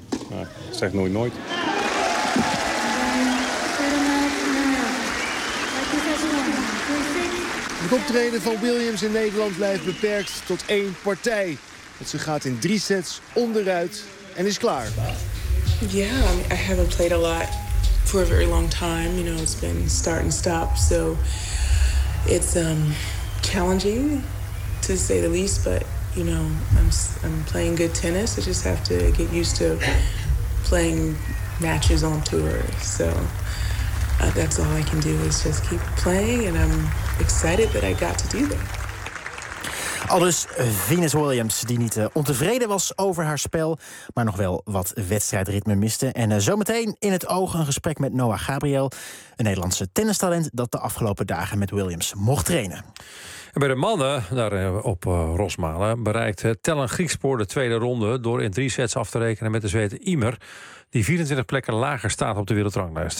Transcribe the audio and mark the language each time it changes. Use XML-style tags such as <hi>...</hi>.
<nl>Maar zeg nooit nooit. Het optreden van Williams in Nederland blijft beperkt tot één partij. Want ze gaat in 3 sets onderuit en is klaar.</nl> <en>Ja, I haven't played a lot for a very long time. You know, it's been start and stop. So it's challenging to say the least. But you know, I'm playing good tennis. I just have to get used to playing matches on tour. So that's all I can do is just keep playing and I'm excited that I got to do that.</en> <nl>Aldus Venus Williams, die niet ontevreden was over haar spel, maar nog wel wat wedstrijdritme miste. En zometeen in het oog een gesprek met Noah Gabriel, een Nederlandse tennistalent dat de afgelopen dagen met Williams mocht trainen. En bij de mannen, daar op Rosmalen, bereikt Tellen Griekspoor de tweede ronde door in 3 sets af te rekenen met de Zweden Imer, die 24 plekken lager staat op de wereldranglijst.</nl>